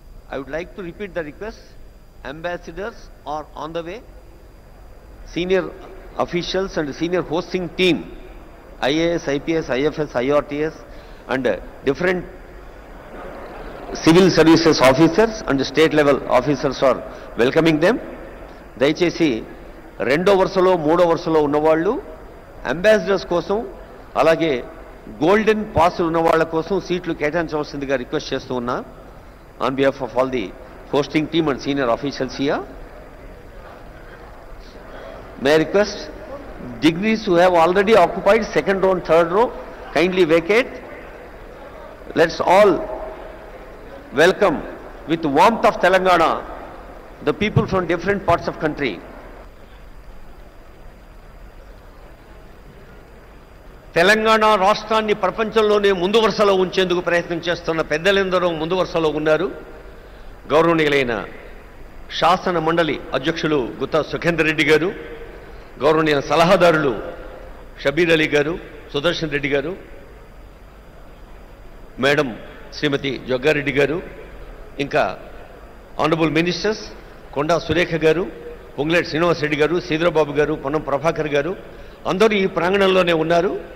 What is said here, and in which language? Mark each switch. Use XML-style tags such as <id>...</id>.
<en>I would like to repeat the request. Ambassadors are on the way. Senior officials and senior hosting team, IAS, IPS, IFS, IRTS and different civil services officers and state level officers are welcoming them.</en> <te>దయచేసి రెండో వరుసలో మూడో వరుసలో ఉన్నవాళ్ళు ambassadors కోసం అలాగే golden pass ఉన్న వాళ్ళ కోసం సీట్లు కేటాయించవలసిందిగా రిక్వెస్ట్ చేస్తూ ఉన్నా on behalf of all the hosting team and senior officials here.</te> <en>May I request dignitaries who have already occupied second row and third row kindly vacate. Let's all welcome with warmth of Telangana the people from different parts of country.</en> <te>Telangana రాష్ట్రాన్ని ప్రపంచంలోనే ముందు వరుసలో ఉంచేందుకు ప్రయత్నం చేస్తున్న పెద్దలందరూ ముందు వరుసలో ఉన్నారు. గౌరవనీయులైన శాసన మండలి అధ్యక్షులు గుత్తా సుఖేందర్ రెడ్డి గారు, గౌరవనీయ సలహాదారులు షబీర్ అలీ గారు, సుదర్శన్ రెడ్డి గారు, మేడం శ్రీమతి జగ్గారెడ్డి గారు, ఇంకా ఆనరబుల్ మినిస్టర్స్ కొండా సురేఖ గారు, పొంగులేటి శ్రీనివాస్ రెడ్డి గారు, సీధరబాబు గారు, పొన్నం ప్రభాకర్ గారు అందరూ ఈ ప్రాంగణంలోనే ఉన్నారు.</te>